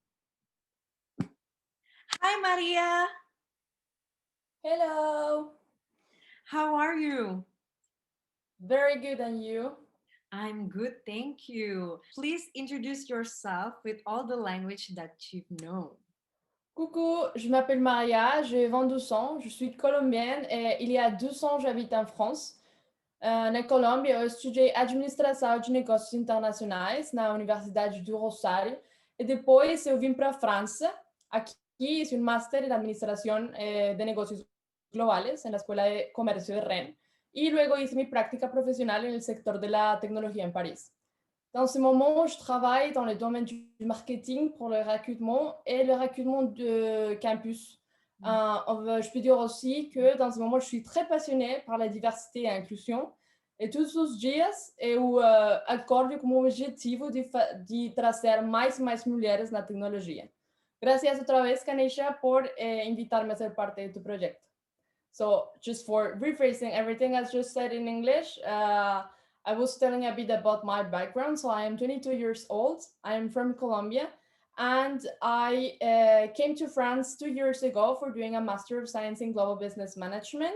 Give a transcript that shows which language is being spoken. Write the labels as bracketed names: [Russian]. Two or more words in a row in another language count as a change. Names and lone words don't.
[English] Hi, Maria. Hello! How are you? Very good, and you? I'm good, thank you. Please introduce yourself with all the language that you've known. [French] Coucou, je m'appelle Maria, j'ai 22 ans, je suis colombienne et il y a 12 ans j'habite en France. [Portuguese] Na Colômbia, eu estudei Administração de Negócios Internacionais na Universidade do Rosário e depois eu vim para a França. [Spanish] Aqui hice un máster en Administración de Negocios Globales en la Escuela de Comercio de Rennes y luego hice mi práctica profesional en el sector de la tecnología en París. [French] Dans ce moment, je travaille dans le domaine du marketing pour le recrutement et le recrutement de campus. Je peux dire aussi que dans ce moment, je suis très passionnée par la diversité et l'inclusion. [Portuguese] E todos os dias eu acordo como objetivo de trazer mais e mais mulheres na tecnologia. [Spanish] Gracias otra vez, Kanisha, por invitarme a ser parte de tu proyecto. [English] So just for rephrasing everything I just said in English, I was telling a bit about my background. So I am 22 years old. I am from Colombia. And I came to France 2 years ago for doing a Master of Science in Global Business Management.